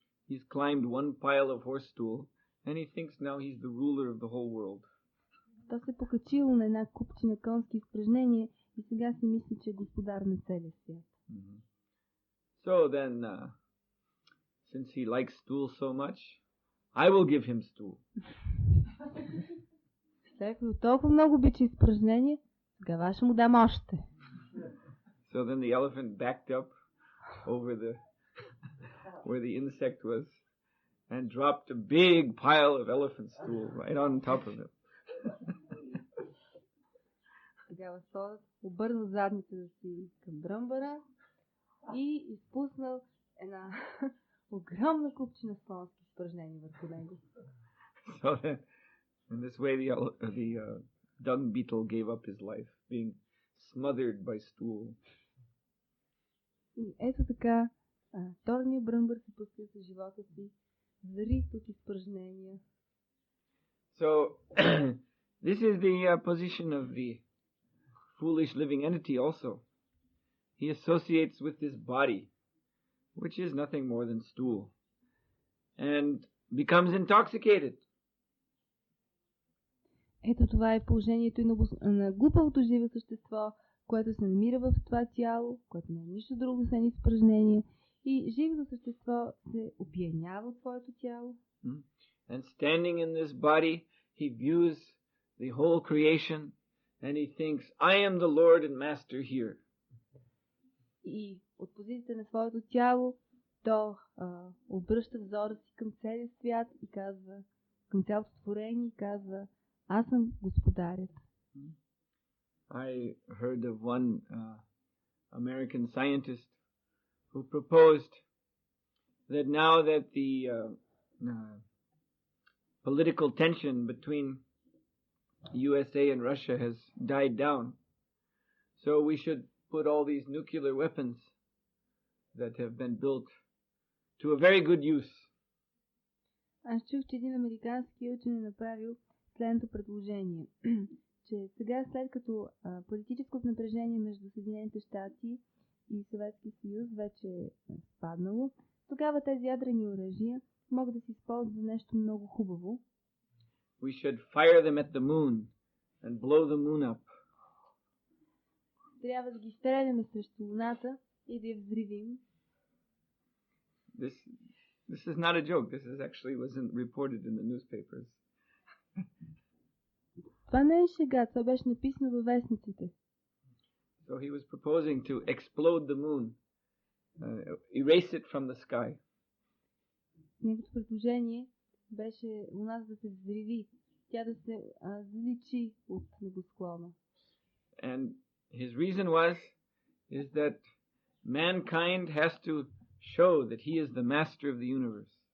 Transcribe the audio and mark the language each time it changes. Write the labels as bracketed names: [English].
[English] He's climbed one pile of horse stool, and he thinks now he's the ruler of the whole world. [Bulgarian] То се покачило на една купчина конски изпражнения и сега си мисли, че е господар на целия свят. Mm-hmm. [English] So then, since he likes stool so much, I will give him stool. [Bulgarian] След като толкова много обича изпражнения, тогава ще му дам още. [English] So then the elephant backed up over where the insect was and dropped a big pile of elephant stool right on top of him. [Bulgarian] Тогава слонът обърнал задницата си към Бръмбъра и изпуснал една огромна купчина слонски изпражнения върху него. [English] So then, in this way, the dung beetle gave up his life, being smothered by stool. [Bulgarian] И ето така, торният Бръмбър се пускал с живота си, зарит от изпражнения. [English] So, this is the position of the foolish living entity also. He associates with this body, which is nothing more than stool, and becomes intoxicated. [Bulgarian] Ето това е положението и на глупавото живо същество, което се намира в това тяло, което не е нищо друго, освен изпражнение, и живото същество се опиянява от своето тяло. [English] And standing in this body, he views the whole creation, and he thinks, I am the Lord and Master here. [Bulgarian] И от позицията на своето тяло, то обръща взора си към целия свят и казва, към цялото творение и казва: аз съм господарят. [English] I heard of one American scientist who proposed that now that the political tension between USA and Russia has died down, so we should put all these nuclear weapons that have been built to a very good use. [Bulgarian] Аз чух, че един американски учен е направил следното предложение, че сега, след като политическото напрежение между Съединените щати и Съветския съюз вече е спаднало, тогава тези ядрени оръжия могат да се използват за нещо много хубаво. [English] We should fire them at the moon and blow the moon up. [Bulgarian] Трябва да ги стреляме срещу луната и да я взривим. [English] This is not a joke. This is actually wasn't reported in the newspapers. [Bulgarian] Това не е шега, това беше написано във вестниците. [English] So he was proposing to explode the moon, erase it from the sky. [Bulgarian] Неговото предложение беше луната да се взриви, тя да се заличи от небосклона. [English] And his reason is that mankind has to show that he is the master of the universe.